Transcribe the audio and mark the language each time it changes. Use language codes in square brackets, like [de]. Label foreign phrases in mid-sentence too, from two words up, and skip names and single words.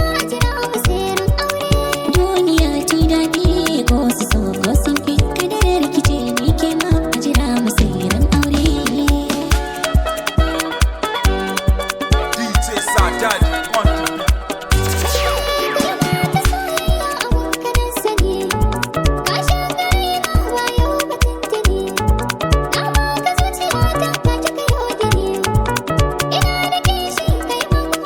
[ha] Jira mu sai ran aure. Duniya ce daɗi, ko su so ko sun ki. Kadarar ki ce ni ke ma, a jira mu sai ran aure. D J Sajad, [en] on the beat. [ha] Kalma ta soyayya a wanka na sani. Ka sha gari na wayo ba tantani. Na baka zuciya ta, ka ji ka yaudare. Ina da kishi, kai ma